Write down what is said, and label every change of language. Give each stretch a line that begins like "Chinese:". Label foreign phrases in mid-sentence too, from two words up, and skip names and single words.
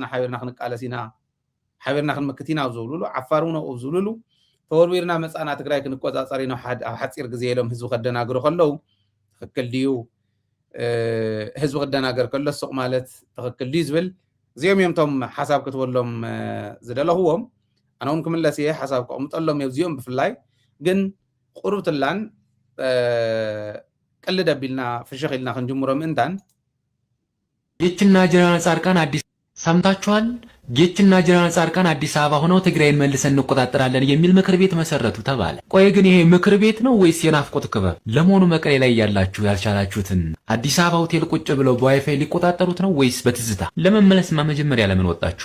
Tigrinya: ሓቢርና ክንቃለስ ኢና ሓቢርና ክንመክት ኢና ዝብልሉ ዓፋር እውን ኣብኡ ዝብልሉ ተወርዊርና መፃና ትግራይ ክንቆፃፀር ኢና ኣብ ሓፂር ግዜ ኢሎም ህዝቢ ከደናግሩ ከለው ትክክል ድዩ ህዝቢ ክደናገር ከሎ ሱቕ ማለት ትክክል ድዩ ዝብል እዚኦም እዮም ቶም ሓሳብ ክትበሎም ዝደለኽዎም። ኣነ እውን ክምለስ እየ ሓሳብ ከቕምጠሎም እየ እዚኦም ብፍላይ ግን ቁርብትላን ቅልድ ኣቢልና ፍሽኽ ኢልና ክንጅምሮ ምእንታን
Amharic: ጌችና ጀነራል ጻድቃን አዲስ ሰምታችኋል። ጌችና ጀነራል ጻድቃን አዲስ አበባ ሆነው ትግራይን መልሰን እንቆጣጠራለን የሚል ምክር ቤት መሰረቱ ተባለ። ቆይ ግን ይሄ ምክር ቤት ነው ወይስ የናፍቆት ክበብ? ለመሆኑ መቀሌ ላይ ያላችሁ ያልቻላችሁትን አዲስ አበባ ሆቴል ቁጭ ብለው በዋይፋይ ሊቆጣጠሩት ነው ወይስ በትዝታ? ለመመለስማ መጀመሪያ ለምን ወጣችሁ?